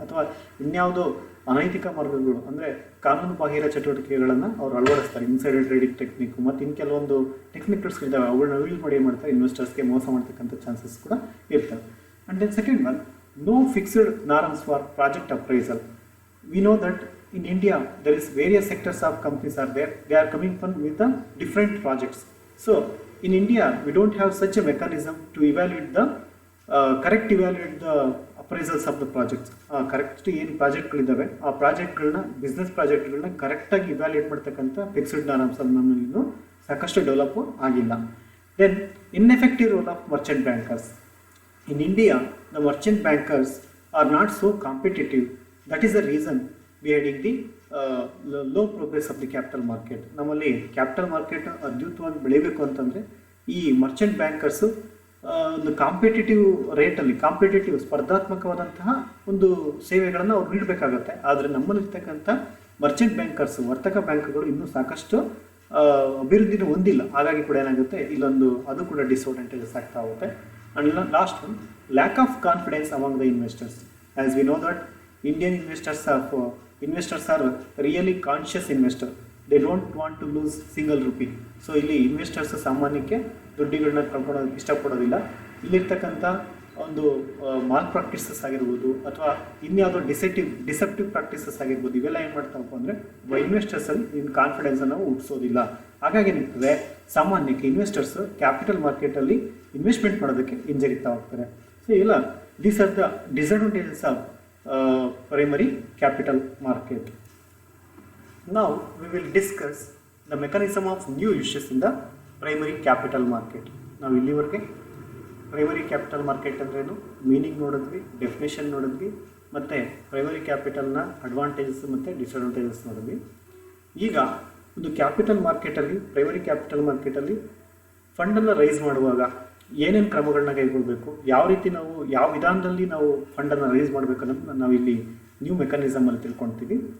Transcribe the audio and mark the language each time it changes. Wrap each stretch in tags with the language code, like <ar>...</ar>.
<kn>ಅಥವಾ ಇನ್ಯಾವುದೋ ಅನೈತಿಕ ಮಾರ್ಗಗಳು ಅಂದರೆ ಕಾನೂನು ಬಾಹಿರ ಚಟುವಟಿಕೆಗಳನ್ನು ಅವ್ರು ಅಳವಡಿಸ್ತಾರೆ, ಇನ್ಸೈಡರ್ ಟ್ರೇಡಿಂಗ್ ಟೆಕ್ನಿಕ್ ಮತ್ತು ಇನ್ನು ಕೆಲವೊಂದು ಟೆಕ್ನಿಕ್ಸ್ಗಳಿದ್ದಾವೆ, ಅವುಗಳನ್ನ ಯೂಸ್ ಮಾಡಿ ಏನು ಮಾಡ್ತಾರೆ, ಇನ್ವೆಸ್ಟರ್ಸ್ಗೆ ಮೋಸ ಮಾಡ್ತಕ್ಕಂಥ ಚಾನ್ಸಸ್ ಕೂಡ ಇರ್ತವೆ.</kn> <en>And then second one, no fixed norms for project appraisal. We know that in India there is various sectors of companies are there. They are coming from with the different projects. So in India we don't have such a mechanism to evaluate the evaluate the appraisals of the projects.</en> <kn>Correct ಏನು ಪ್ರಾಜೆಕ್ಟ್ಗಳಿದ್ದಾವೆ ಆ ಪ್ರಾಜೆಕ್ಟ್ಗಳನ್ನ, business ಪ್ರಾಜೆಕ್ಟ್ಗಳನ್ನ ಕರೆಕ್ಟಾಗಿ evaluate ಮಾಡ್ತಕ್ಕಂಥ fixed norms ನಮ್ಮಲ್ಲಿ ಇನ್ನೂ ಸಾಕಷ್ಟು develop ಆಗಿಲ್ಲ.</kn> <en>Then ineffective role of merchant bankers. In India the merchant bankers are not so competitive. That is the reason behind the low progress of the capital market.</en> <kn>ನಮ್ಮಲ್ಲಿ capital market ಅದ್ಭುತವಾಗಿ ಬೆಳಿಬೇಕು ಅಂತಂದರೆ ಈ Merchant bankers ಒಂದು ಕಾಂಪಿಟೇಟಿವ್ ಸ್ಪರ್ಧಾತ್ಮಕವಾದಂತಹ ಒಂದು ಸೇವೆಗಳನ್ನು ಅವ್ರು ನೀಡಬೇಕಾಗತ್ತೆ. ಆದರೆ ನಮ್ಮಲ್ಲಿರ್ತಕ್ಕಂಥ ಮರ್ಚೆಂಟ್ ಬ್ಯಾಂಕರ್ಸು, ವರ್ತಕ ಬ್ಯಾಂಕ್ಗಳು ಇನ್ನೂ ಸಾಕಷ್ಟು ಅಭಿವೃದ್ಧಿನೂ ಹೊಂದಿಲ್ಲ. ಹಾಗಾಗಿ ಕೂಡ ಏನಾಗುತ್ತೆ, ಅದು ಕೂಡ ಡಿಸ್ಅಡ್ವಾಂಟೇಜಸ್ ಆಗ್ತಾ ಹೋಗುತ್ತೆ.</kn> <en>And last one, lack of confidence among the investors. As we know that Indian investors are really conscious investor. They don't want to lose single rupee.</en> <kn>So ಇಲ್ಲಿ ಇನ್ವೆಸ್ಟರ್ಸ್ ಸಾಮಾನ್ಯಕ್ಕೆ ದುಡ್ಡುಗಳನ್ನ ಕಳ್ಕೊಳ್ಳೋದಕ್ಕೆ ಇಷ್ಟಪಡೋದಿಲ್ಲ. ಇಲ್ಲಿರ್ತಕ್ಕಂಥ ಒಂದು ಮಾಲ್ ಪ್ರಾಕ್ಟೀಸಸ್ ಆಗಿರ್ಬೋದು ಅಥವಾ ಇನ್ಯಾವುದೋ deceptive practices ಆಗಿರ್ಬೋದು, ಇವೆಲ್ಲ ಏನು ಮಾಡ್ತಾವಪ್ಪ ಅಂದರೆ ಇನ್ವೆಸ್ಟರ್ಸಲ್ಲಿ ಕಾನ್ಫಿಡೆನ್ಸನ್ನು ಹುಟ್ಟಿಸೋದಿಲ್ಲ. ಹಾಗಾಗಿ ಏನಿರ್ತದೆ, ಸಾಮಾನ್ಯಕ್ಕೆ ಇನ್ವೆಸ್ಟರ್ಸ್ ಕ್ಯಾಪಿಟಲ್ ಮಾರ್ಕೆಟಲ್ಲಿ ಇನ್ವೆಸ್ಟ್ಮೆಂಟ್ ಮಾಡೋದಕ್ಕೆ ಹಿಂಜರಿತಾ ಹೋಗ್ತಾರೆ.</kn> <en>So ಇಲ್ಲ, these are the disadvantages of primary capital market. Now we will discuss the mechanism of new issues in the primary capital market.</en> <kn>ನಾವು ಇಲ್ಲಿವರೆಗೆ ಪ್ರೈಮರಿ ಕ್ಯಾಪಿಟಲ್ ಮಾರ್ಕೆಟ್ ಅಂದ್ರೇನು, ಮೀನಿಂಗ್ ನೋಡಿದ್ವಿ, ಡೆಫಿನೇಷನ್ ನೋಡಿದ್ವಿ, ಮತ್ತು ಪ್ರೈಮರಿ ಕ್ಯಾಪಿಟಲ್ನ ಅಡ್ವಾಂಟೇಜಸ್ ಮತ್ತು ಡಿಸ್ಅಡ್ವಾಂಟೇಜಸ್ ನೋಡಿದ್ವಿ. ಈಗ ಒಂದು ಕ್ಯಾಪಿಟಲ್ ಮಾರ್ಕೆಟಲ್ಲಿ, ಪ್ರೈಮರಿ ಕ್ಯಾಪಿಟಲ್ ಮಾರ್ಕೆಟಲ್ಲಿ ಫಂಡನ್ನು ರೈಸ್ ಮಾಡುವಾಗ ಏನೇನು ಕ್ರಮಗಳನ್ನ ಕೈಗೊಳ್ಳಬೇಕು, ಯಾವ ರೀತಿ ನಾವು ಯಾವ ವಿಧಾನದಲ್ಲಿ ನಾವು ಫಂಡನ್ನು ರೈಸ್ ಮಾಡಬೇಕು ಅನ್ನೋದನ್ನ ನಾವು ಇಲ್ಲಿ ನ್ಯೂ ಮೆಕಾನಿಸಮಲ್ಲಿ ತಿಳ್ಕೊಳ್ತೀವಿ.</kn>